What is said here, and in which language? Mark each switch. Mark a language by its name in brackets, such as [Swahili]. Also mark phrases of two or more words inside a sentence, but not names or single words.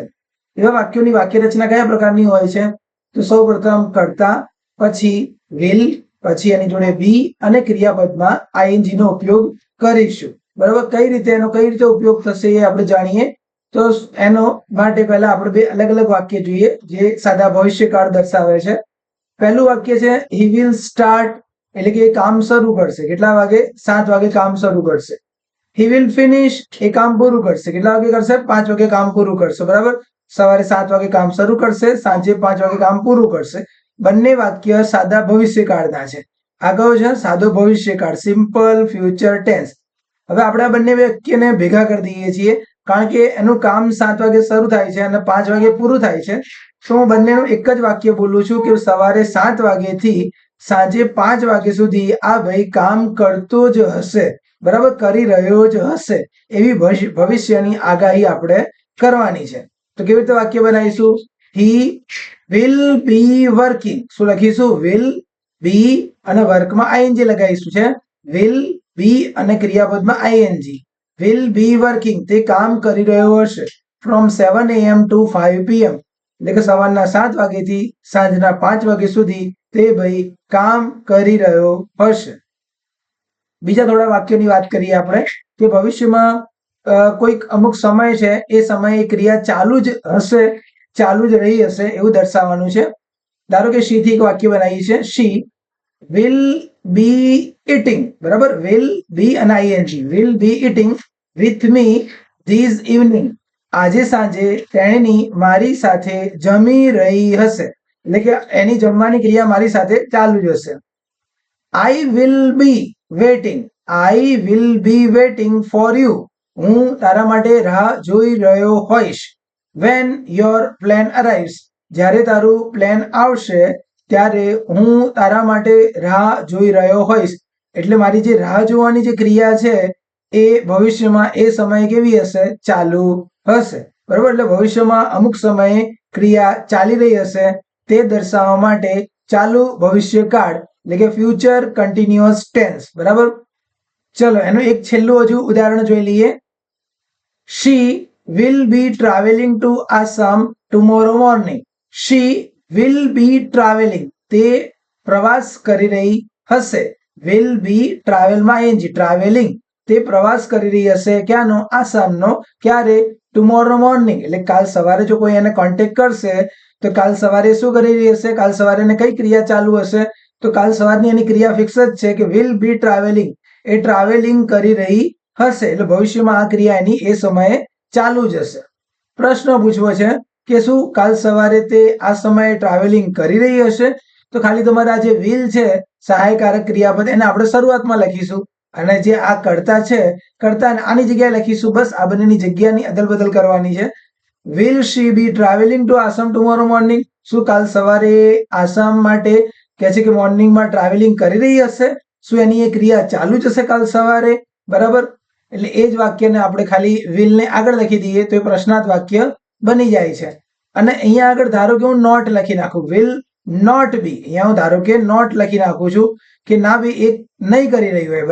[Gujarati] એવા વાક્યોની વાક્ય રચના કયા પ્રકારની હોય છે? તો સૌ પ્રથમ કર્તા, પછી will, પછી એની જોડે બી અને ક્રિયાપદમાં આઈએનજી નો ઉપયોગ કરીશું. બરાબર, કઈ રીતે ઉપયોગ થશે એ આપણે જાણીએ. તો એનો માટે પહેલા આપણે બે અલગ અલગ વાક્ય જોઈએ જે સાદા ભવિષ્યકાળ દર્શાવે છે. પહેલું વાક્ય છે [English] he will start, [Gujarati] એટલે કે કામ શરૂ કરશે. કેટલા વાગે? 7 વાગે કામ શરૂ કરશે. [English] he will finish, [Gujarati] એ કામ પૂરું કરશે. કેટલા વાગે કરશે? 5 વાગે કામ પૂરું કરશે. બરાબર, સવારે 7 વાગે કામ શરૂ કરશે, સાંજે 5 વાગે કામ પૂરું કરશે. બંને વાક્ય સાદા ભવિષ્યકાળના છે. આ કયો છે? સાદો ભવિષ્યકાળ, [English] simple future tense. [Gujarati] હવે આપણે આ બંને વાક્યને ભેગા કરી દઈએ છીએ કારણ કે એનું કામ 7 વાગે શરૂ થાય છે અને 5 વાગે પૂરું થાય છે. તો હું બંનેનું એક જ વાક્ય બોલું છું કે સવારે 7 વાગ્યાથી સાંજે 5 વાગ્યા સુધી આ ભાઈ કામ કરતો જ હશે. બરાબર, કરી રહ્યો જ હશે એવી ભવિષ્યની આગાહી આપણે કરવાની છે. તો કેવી રીતે વાક્ય બનાવીશું? [English] he will be working. [Gujarati] શું લખીશું? [English] will be [Gujarati] અને વર્કમાં આઈએનજી લગાવીશું છે. [English] will be [Gujarati] અને ક્રિયાપદમાં આઈએનજી. [English] will be working, [Gujarati] તે કામ કરી રહ્યો હશે. [English] from 7 am to 5 pm, [Gujarati] એટલે કે સવારના 7 વાગ્યાથી સાંજના 5 વાગ્યા સુધી તે ભાઈ કામ કરી રહ્યો હશે. બીજા થોડા વાક્યોની વાત કરીએ આપણે કે ભવિષ્યમાં કોઈક અમુક સમય છે, એ સમયે ક્રિયા ચાલુ જ હશે, ચાલુ જ રહી હશે એવું દર્શાવવાનું છે. ધારો કે she થી એક વાક્ય બનાવીએ છે. [English] she will be eating. [Gujarati] બરાબર, [English] will be [Gujarati] અને ing. [English] will be eating with me this evening. [Gujarati] આજે સાંજે તેણી મારી સાથે જમી રહી હશે, એટલે કે એની જમવાની ક્રિયા મારી સાથે ચાલુ જ હશે. [English] I will be waiting. I will be waiting for you. [Gujarati] હું તારા માટે રાહ જોઈ રહ્યો હોઈશ. [English] When your plan arrives, [Gujarati] જ્યારે તારું પ્લાન આવશે ત્યારે હું તારા માટે રાહ જોઈ રહ્યો હોઈશ. એટલે મારી જે રાહ જોવાની જે ક્રિયા છે એ ભવિષ્યમાં એ સમયે કેવી હશે? ચાલુ હશે. બરાબર, એટલે ભવિષ્યમાં અમુક સમયે ક્રિયા ચાલી રહી હશે તે દર્શાવવા માટે ચાલુ ભવિષ્યકાળ એટલે કે [English] future continuous tense. [Gujarati] બરાબર, ચલો એનું એક છેલ્લું હજુ ઉદાહરણ જોઈ લઈએ. [English] she will be traveling to Assam tomorrow morning. she will be traveling, [Gujarati] તે પ્રવાસ કરી રહી હશે. [English] will be [Gujarati] ટ્રાવેલમાં ing, ટ્રાવેલિંગ, તે પ્રવાસ કરી રહી હશે. ક્યાંનો? આસામનો. ક્યારે? [English] tomorrow morning, [Gujarati] એટલે કાલ સવારે જો કોઈ એને કોન્ટેક્ટ કરશે તો કાલ સવારે શું કરી રહી હશે? કાલ સવારે એને કઈ ક્રિયા ચાલુ હશે? તો કાલ સવારની એની ક્રિયા ફિક્સ જ છે કે [English] will be traveling, [Gujarati] એ ટ્રાવેલિંગ કરી રહી હશે. એટલે ભવિષ્યમાં આ ક્રિયા એની એ સમયે ચાલુ જ હશે. પ્રશ્ન પૂછવો છે કે શું કાલ સવારે તે આ સમયે ટ્રાવેલિંગ કરી રહી હશે? તો ખાલી તમારે આ જે will છે સહાયકારક ક્રિયાપદ, એને આપણે શરૂઆતમાં લખીશું અને જે આ કર્તા છે, કર્તા આની જગ્યાએ લખીશું. બસ આ બંનેની જગ્યાની અદલ બદલ કરવાની છે. [English] will she be traveling to Assam tomorrow morning? [Gujarati] શું કાલ સવારે આસામ માટે કહે છે કે મોર્નિંગમાં ટ્રાવેલિંગ કરી રહી હશે? શું એની એ ક્રિયા ચાલુ જ હશે કાલ સવારે? બરાબર, એટલે એ જ વાક્યને આપણે ખાલી will ને આગળ લખી દઈએ તો એ પ્રશ્નાર્થ વાક્ય બની જાય છે. અને અહીંયા આગળ ધારો કે હું નોટ લખી નાખું, [English] will not be, [Gujarati] અહીંયા હું ધારો કે નોટ લખી નાખું છું કે ના ભાઈ એ નહીં કરી રહી હોય.